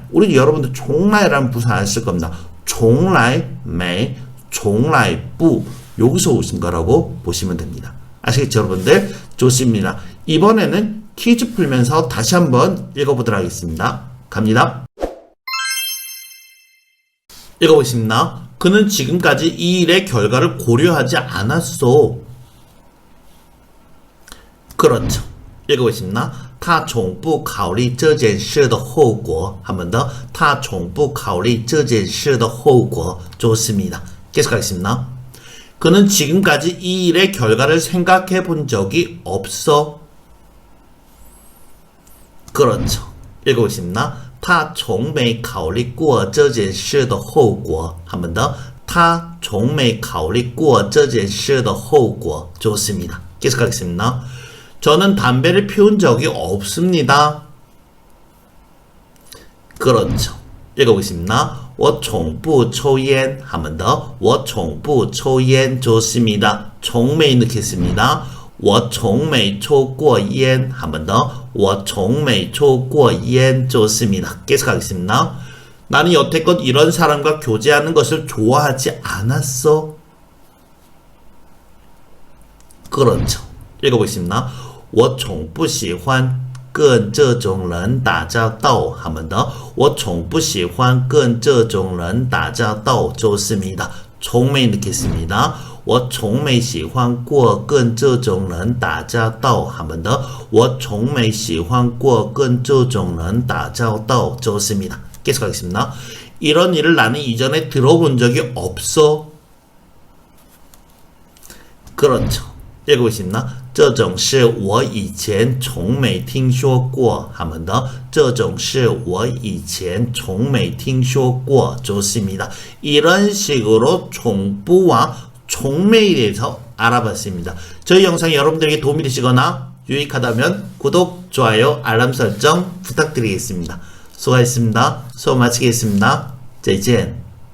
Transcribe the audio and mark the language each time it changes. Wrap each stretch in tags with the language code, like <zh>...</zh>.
<ko>우리 여러분들 종라이라는 부사 안 쓸 겁니다. 종라이 매, 종라이 뿌 여기서 오신 거라고 보시면 됩니다. 아시겠죠 여러분들? 좋습니다. 이번에는 퀴즈 풀면서 다시 한번 읽어보도록 하겠습니다. 갑니다. 읽어보겠습니다. 그는 지금까지 이 일의 결과를 고려하지 않았어. 그렇죠. 읽어보겠습니다.</ko> <zh>他从不考虑这件事的后果</zh> <ko>한 번 더.</ko> <zh>他从不考虑这件事的后果</zh> <ko>좋습니다. 계속하겠습니다. 그는 지금까지 이 일의 결과를 생각해 본 적이 없어. 그렇죠. 읽어보겠습니다.</ko> <zh>他从没考虑过这件事的后果</zh> <ko>한 번 더.</ko> <zh>他从没考虑过这件事的后果</zh> <ko>좋습니다. 계속하겠습니다. 저는 담배를 피운 적이 없습니다. 그렇죠. 읽어보겠습니다.</ko> <zh>我从不抽烟</zh> <ko>한 번 더.</ko> <zh>我从不抽烟</zh> <ko>좋습니다.</ko> <zh>从没</zh> <ko>넣겠습니다.</ko> <zh>我从没抽过烟</zh> <ko>한 번 더.</ko> <zh>我从没抽过烟</zh> <ko>좋습니다. 계속하겠습니다. 나는 여태껏 이런 사람과 교제하는 것을 좋아하지 않았어. 그렇죠. 읽어보겠습니다.</ko> <zh>我从不喜欢跟这种人打交道</zh> <ko>한 번 더.</ko> <zh>我从不喜欢跟这种人打交道</zh> <ko>좋습니다. 从没 넣겠습니다.</ko> <zh>我从没喜欢过跟这种人打交道</zh> <ko>한 번 더.</ko> <zh>我从没喜欢过跟这种人打交道</zh> <ko>좋습니다. 계속하겠습니다. 이런 일을 나는 이전에 들어본 적이 없어. 그렇죠. 읽어보겠습니다.</ko> <zh>这种事我以前从没听说过</zh> <ko>한 번 더.</ko> <zh>这种事我以前从没听说过</zh> <ko>좋습니다. 이런 식으로 총부와 총매에 대해서 알아봤습니다. 저희 영상이 여러분들에게 도움이 되시거나 유익하다면 구독, 좋아요, 알람 설정 부탁드리겠습니다. 수고하셨습니다. 수업 마치겠습니다. 再见.</ko>